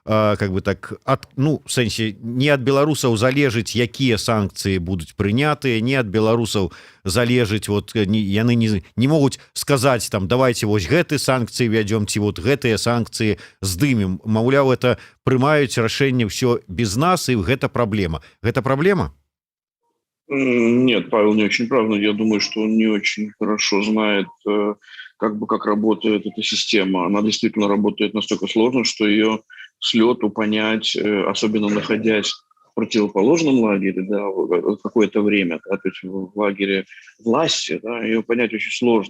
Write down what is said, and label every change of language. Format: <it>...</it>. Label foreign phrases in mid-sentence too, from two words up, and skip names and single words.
<be>в сэнсе не ад беларусаў залежыць, якія санкцыі будуць прынятыя, не ад беларусаў залежыць, яны не могуць сказаць там давайте вось гэты санкцыі вядзём ці гэтыя санкцыі здымем. Маўляў, это прымаюць рашэнне ўсё без нас, і гэта праблема. Гэта праблема?</be> <ru>Нет, Павел не очень прав, но я думаю, что он не очень хорошо знает, как работает эта система. Она действительно работает настолько сложно, что ее с лету понять, особенно находясь в противоположном лагере, да, какое-то время, да, то есть в лагере власти, да, ее понять очень сложно.</ru>